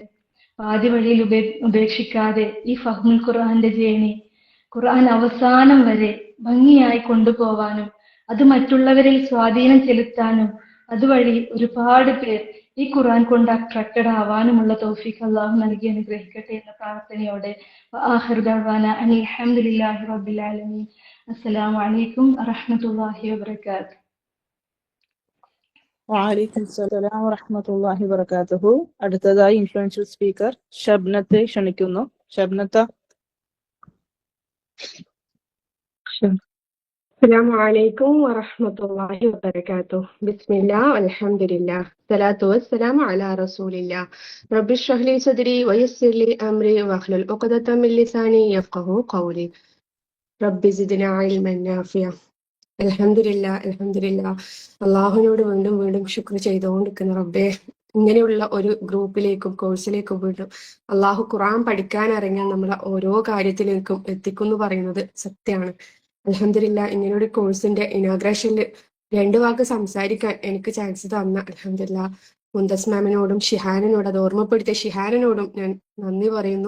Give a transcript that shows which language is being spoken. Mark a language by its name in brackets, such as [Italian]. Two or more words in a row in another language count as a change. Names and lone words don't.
[Malayalam] പാതി വഴിയിൽ ഉപേക്ഷിക്കാതെ ഈ ഫഹ്മുൽ ഖുർആന്റെ ജേണി ഖുർആൻ അവസാനം വരെ ഭംഗിയായി കൊണ്ടുപോവാനും അത് മറ്റുള്ളവരിൽ സ്വാധീനം ചെലുത്താനും അതുവഴി ഒരുപാട് പേർ ഈ ഖുർആൻ കൊണ്ട് അട്രാക്റ്റഡ് ആവാനുമുള്ള തൗഫീഖ് അള്ളാഹു നൽകി അനുഗ്രഹിക്കട്ടെ എന്ന പ്രാർത്ഥനയോടെ [Arabic] آخر دعوانا أن الحمد لله رب العالمين. السلام عليكم ورحمة الله وبركاته. وعليكم السلام ورحمة الله وبركاته. [Malayalam] അടുത്തതായി [English] influential speaker [Malayalam] ഷബ്നത്തെ ക്ഷണിക്കുന്നു. ഷബ്നത്ത. [Arabic] السلام عليكم ورحمة الله وبركاته. بسم الله والحمد لله الصلاة والسلام على رسول الله. رب اشرح لي صدري ويسر لي أمري واحلل عقدة من لساني يفقهوا قولي. رب زدنا علما نافعا. [Malayalam] അൽഹംദുലില്ലാ. അള്ളാഹുവിനോട് വീണ്ടും വീണ്ടും ശുക്ർ ചെയ്തുകൊണ്ടിരിക്കുന്ന റബ്ബേ, ഇങ്ങനെയുള്ള ഒരു ഗ്രൂപ്പിലേക്കും കോഴ്സിലേക്കും വീണ്ടും അള്ളാഹു ഖുർആൻ പഠിക്കാൻ ഇറങ്ങിയ നമ്മളെ ഓരോ കാര്യത്തിലേക്കും എത്തിക്കുന്നു പറയുന്നത് സത്യമാണ്. അൽഹംദുലില്ലാ, ഇങ്ങനെയൊരു കോഴ്സിന്റെ ഇനാഗ്രേഷനിൽ 2 വാക്ക് സംസാരിക്കാൻ എനിക്ക് ചാൻസ് തന്ന അൽഹംദുലില്ലാ മുന്തസ് മാമിനോടും ഷിഹാനിനോടും അത് ഓർമ്മപ്പെടുത്തിയ ഷിഹാനിനോടും ഞാൻ നന്ദി പറയുന്നു.